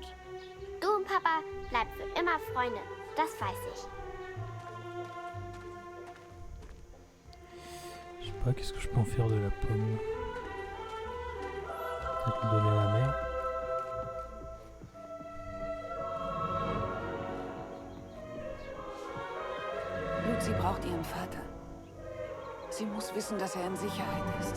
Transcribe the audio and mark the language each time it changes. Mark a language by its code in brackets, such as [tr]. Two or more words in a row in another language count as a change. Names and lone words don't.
[de] Du und Papa bleibt für immer Freunde. Das weiß ich. [fr] Je sais pas, qu'est-ce que je peux en faire de la pomme? Peut-être lui donner à la mère. [de] Lucy braucht ihren Vater. Sie muss wissen, dass er in Sicherheit ist.